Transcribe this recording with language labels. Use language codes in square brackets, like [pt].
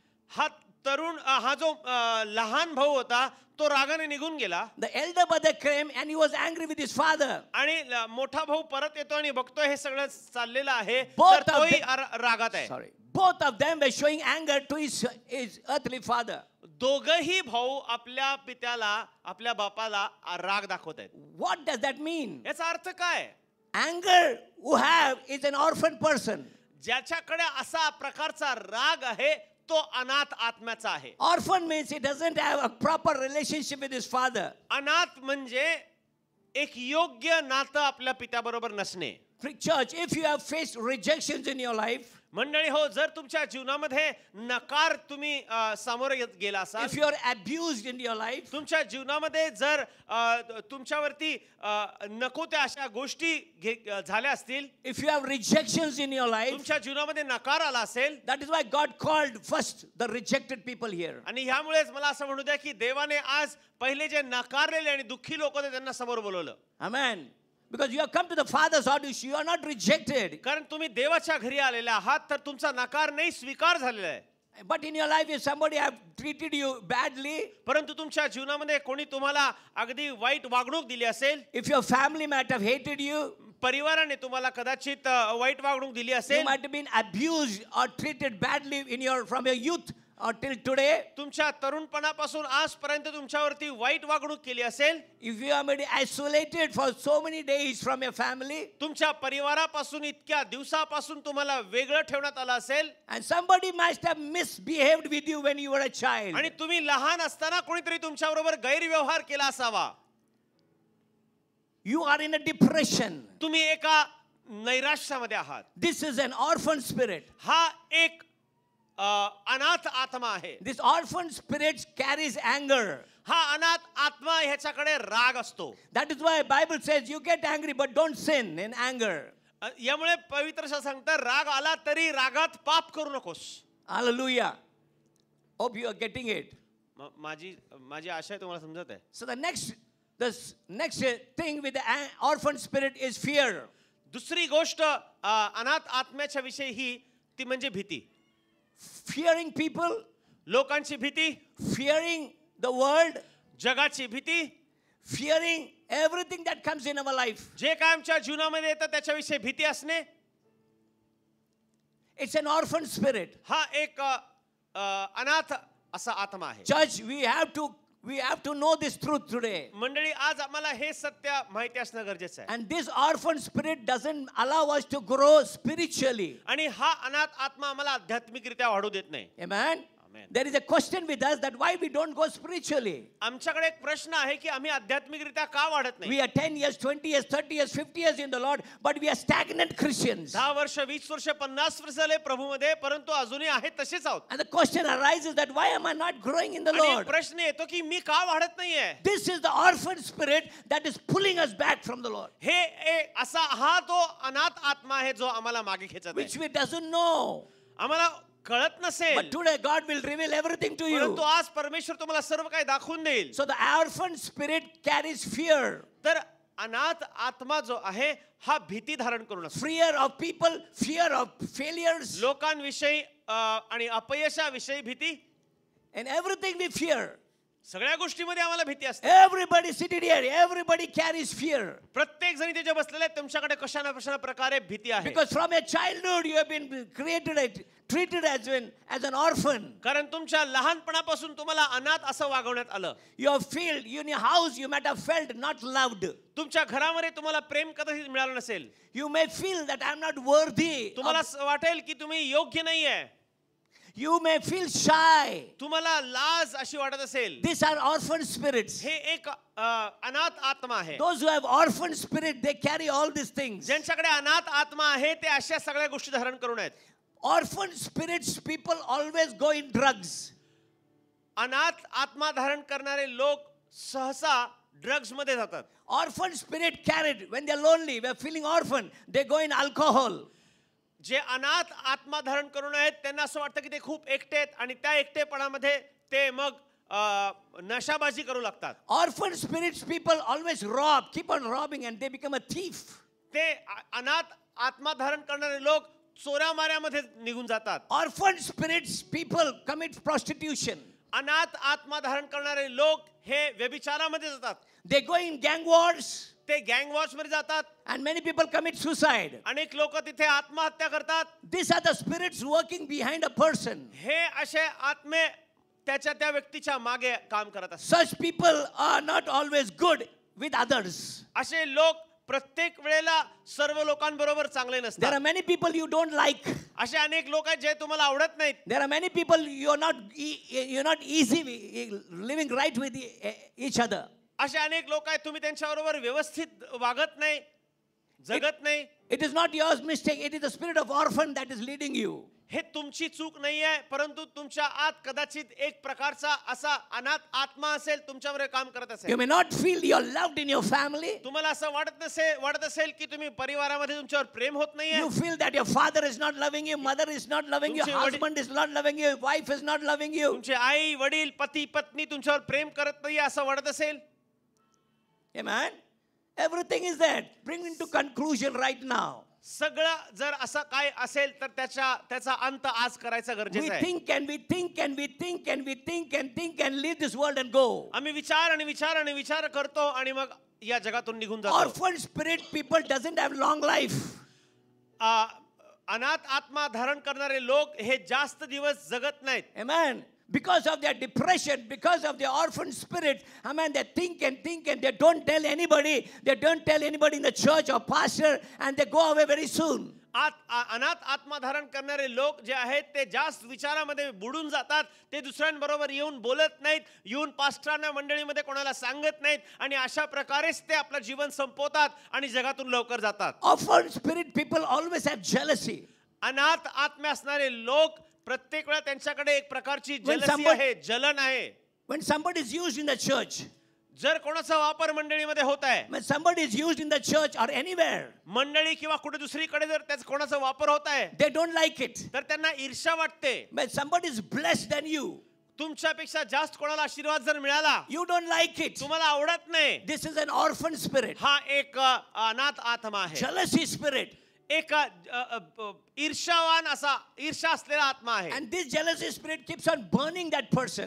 [mr] हा तरुण हा जो लहान भाऊ होता तो रागाने निघून गेला. [en] The elder brother came and he was angry with his father. [mr] आणि मोठा भाऊ परत येतो आणि बघतोय हे सगळं चाललेलं आहे, [en] Both [mr] तर [en] of [mr] तोही [en] them- [mr] रागात आहे. [en] Sorry. Both of them were showing anger to his earthly father. [mr] दोघही भाऊ आपल्या पित्याला आपल्या बापाला राग दाखवत आहेत. [en] What does that mean? [mr] याचा अर्थ काय? [en] Anger who have is an orphan person. [mr] ज्याच्याकडे असा प्रकारचा राग आहे तो अनाथ आत्म्याचा आहे. [en] Orphan means he doesn't have a proper relationship with his father. [mr] अनाथ म्हणजे एक योग्य नातं आपल्या पित्याबरोबर नसणे. [en] Church, if you have faced rejections in your life, [mr] मंडळी हो, जर तुमच्या जीवनामध्ये नकार तुम्ही सामोरे गेला असाल, [en] if you are abused in your life, [mr] तुमच्या जीवनामध्ये जर तुमच्यावरती नको त्या अशा गोष्टी झाल्या असतील, [en] if you have rejections in your life, [mr] तुमच्या जीवनामध्ये नकार आला असेल, [en] that is why God called first the rejected people here. [mr] आणि ह्यामुळेच मला असं म्हणू द्या की देवाने आज पहिले जे नकारलेले आणि दुःखी लोक होते त्यांना समोर बोलवलं. [en] Amen. Because you have come to the Father's house, you are not rejected. [mr] कारण तुम्ही देवाच्या घरी आलेले आहात, तर तुमचा नकार नाही स्वीकार झालेला आहे. [en] But in your life, if somebody have treated you badly, [mr] परंतु तुमच्या जीवनामध्ये कोणी तुम्हाला अगदी वाईट वागणूक दिली असेल, [en] if your family might have hated you, [mr] परिवाराने तुम्हाला कदाचित वाईट वागणूक दिली [en] You [mr] असेल, [en] might have been abused or treated badly from your youth or till today. [mr] तुमच्या तरुणपणापासून आजपर्यंत तुमच्यावरती वाईट वागणूक केली असेल, [en] If you have been isolated for so many days from your family, [mr] तुमच्या परिवारापासून इतक्या दिवसापासून तुम्हाला वेगळं ठेवण्यात आलं असेल, [en] and somebody must have misbehaved with you when you were a child, [mr] आणि तुम्ही लहान असताना कोणीतरी तुमच्याबरोबर गैरव्यवहार केला असावा, [en] you are in a depression. [mr] तुम्ही एका नैराश्यामध्ये आहात. [en] This is an orphan spirit. [mr] हा एक अनाथ आत्मा आहे. [en] This orphan spirit carries anger. [mr] हा अनाथ आत्मा ह्याच्याकडे राग असतो. [en] That is why Bible says you get angry but don't sin in anger. [mr] यामुळे पवित्र शास्त्र सांगतं राग आला तरी रागात पाप करू नकोस. [en] Hallelujah. Hope you are getting it. [mr] माझी आशा आहे तुम्हाला समजत आहे. [en] So the next thing with the orphan spirit is fear. [mr] दुसरी गोष्ट अनाथ आत्म्याच्या विषयी ही ती म्हणजे भीती. [en] Fearing people, [mr] लोकांची भीती, [en] fearing the world, [mr] जगाची भीती, [en] fearing everything that comes in our life. [mr] जे काय आमच्या जीवनामध्ये येतं त्याच्याविषयी भीती असणे, [en] It's an orphan spirit. [mr] हा एक अनाथ असा आत्मा आहे. [en] Church, we have to know this truth today. [mr] मंडळी, आज आम्हाला हे सत्य माहिती असणं गरजेचं आहे. [en] And this orphan spirit doesn't allow us to grow spiritually. [mr] आणि हा अनाथ आत्मा आम्हाला आध्यात्मिकरित्या वाढू देत नाही. [en] Amen. Amen. There is a question with us that why we don't go spiritually. [mr] आमच्याकडे एक प्रश्न आहे की आम्ही आध्यात्मिकरित्या का वाढत नाही. [en] We are 10 years, 20 years, 30 years, 50 years in the Lord, but we are stagnant Christians. [mr] 10 वर्ष, 20 वर्ष, 50 वर्ष झाले प्रभूमध्ये, परंतु अजूनही आहेत तसेच आहोत. [en] And the question arises that why am I not growing in the [mr] आणि [en] Lord? [mr] प्रश्न येतो की मी का वाढत नाहीये. [en] This is the orphan spirit that is pulling us back from the Lord, [mr] हे असा हा तो अनाथ आत्मा आहे जो आम्हाला मागे खेचत [en] which [mr] आहे. [en] we doesn't know. [mr] आम्हाला कळत नसेल, [en] But today God will reveal everything to you. [mr] परंतु आज परमेश्वर तुम्हाला सर्व काही दाखवून देईल. [en] So the orphan spirit carries fear. [mr] तर अनाथ आत्मा जो आहे हा भीती धारण करून असतो. [en] Fear of people, fear of failures, [mr] लोकांविषयी आणि अपयशाविषयी भीती. [en] and everything we fear. [mr] सगळ्या गोष्टीमध्ये आम्हाला भीती असते. [en] Everybody seated here, everybody carries fear. [mr] प्रत्येक जणी त्याच्या बसलेले आहेत, तुमच्याकडे कशा ना कशा प्रकारे भीती आहे. [en] Because from your childhood you have been treated as an orphan. [mr] कारण तुमच्या लहानपणापासून तुम्हाला अनाथ असं वागवण्यात आलं. [en] You have felt in your house you might have felt not loved. [mr] तुमच्या घरामध्ये तुम्हाला प्रेम कदाचित मिळालं नसेल. [en] You may feel that I am not worthy. [mr] तुम्हाला वाटेल की तुम्ही योग्य नाहीये. [en] You may feel shy. [mr] तुम्हाला लाज अशी वाटत असेल. [en] These are orphan spirits. [mr] हे एक अनाथ आत्मा आहे. [en] Those who have orphan spirit, they carry all these things. [mr] ज्यांच्याकडे अनाथ आत्मा आहे ते अशा सगळ्या गोष्टी धारण करून आहेत. [en] Orphan spirits people always go in drugs. [mr] अनाथ आत्मा धारण करणारे लोक सहसा ड्रग्ज मध्ये जातात. [en] Orphan spirit carried when they are lonely, they are feeling orphan, they go in alcohol. [mr] जे अनाथ आत्मा धारण करून आहेत त्यांना असं वाटतं की ते खूप एकटे आहेत आणि त्या एकटेपणामध्ये ते मग नशाबाजी करू लागतात. [en] Orphan spirits people always rob, keep on robbing, and they become a thief. [mr] ते अनाथ आत्मा धारण करणारे लोक चोऱ्या माऱ्यामध्ये निघून जातात. [en] Orphan spirits people commit prostitution. [mr] अनाथ आत्मा धारण करणारे लोक हे व्यभिचारामध्ये जातात. [en] They go in gang wars. [mr] ते गँग वॉर्स मध्ये जातात. [en] And many people commit suicide. [mr] अनेक लोक तिथे आत्महत्या करतात. [en] These are the spirits working behind a person. [mr] हे असे आत्मे त्या व्यक्तीच्या मागे काम करत असतात. [en] Such people are not always good with others. [mr] असे लोक प्रत्येक वेळेला सर्व लोकांबरोबर चांगले [en] There [mr] नसतात. [en] are many people you don't like. [mr] असे अनेक लोक आहेत जे तुम्हाला आवडत नाहीत. [en] There are many people you're not easy living right with each other. [mr] असे अनेक लोक आहेत तुम्ही त्यांच्याबरोबर व्यवस्थित वागत नाही, जगत नाही. [en] It is not your mistake. It is the spirit of orphan that is leading you. [mr] हे तुमची चूक नाही आहे, परंतु तुमच्या आत कदाचित एक प्रकारचा असा अनाथ आत्मा असेल तुमच्यावर काम करत [en] You [mr] असेल. [en] may not feel you're loved in your family. [mr] तुम्हाला असं वाटत असेल की तुम्ही परिवारामध्ये तुमच्यावर प्रेम होत नाहीये. [en] You feel that your father is not loving you, mother is not loving you, [mr] तुमचे वडील- [en] husband is not loving you, wife is not loving you. [mr] तुमचे आई वडील पती पत्नी तुमच्यावर प्रेम करत नाहीये असं वाटत असेल. [en] Amen. Everything is there. Bring into conclusion right now. [mr] सगळं जर असं काय असेल तर त्याचा अंत आज करायचा [en] We [mr] गरजेचा आहे. [en] think and we think and we think and we think and think and leave this world and go. [mr] आम्ही विचार करतो आणि मग या जगातून निघून जातो. [en] Orphan spirit people doesn't have long life. [mr] अनाथ आत्मा धारण करणारे लोक हे जास्त दिवस जगत नाहीत. [en] Amen. Because of their depression, because of their orphan spirit, amen, they think and they don't tell anybody. They don't tell anybody in the church or pastor, and they go away very soon. [mr] अनाथ आत्मा धारण करणारे लोक जे आहेत ते जास्त विचारामध्ये बुडून जातात. ते दुसऱ्यांबरोबर येऊन बोलत नाहीत, येऊन पास्टरांना मंडळीमध्ये कोणाला सांगत नाहीत आणि अशा प्रकारेच ते आपलं जीवन संपवतात आणि जगातून लवकर जातात. [en] Orphan spirit people always have jealousy. [mr] अनाथ आत्मे असणारे लोक प्रत्येक वेळा त्यांच्याकडे एक प्रकारची [en] When [mr] jealousy आहे, जलन आहे. [en] When somebody is used in the church, [mr] जर कोणाचा वापर मंडळीमध्ये होत आहे, [en] when somebody is used in the church or anywhere, [mr] मंडळी किंवा कुठे दुसरीकडे जर त्याचा कोणाचा वापर होत आहे, [en] they don't like it. [mr] तर त्यांना ईर्ष्या वाटते. [en] When somebody is blessed than you, [mr] तुमच्यापेक्षा जास्त कोणाला आशीर्वाद जर मिळाला, [en] you don't like it. [mr] तुम्हाला आवडत नाही. [en] This is an orphan spirit. [mr] हा एक अनाथ आत्मा आहे, [en] Jealousy spirit. [mr] एक ईर्ष्यावान असा ईर्ष्या असलेला आत्मा आहे. [en] And this jealousy spirit keeps on burning that person.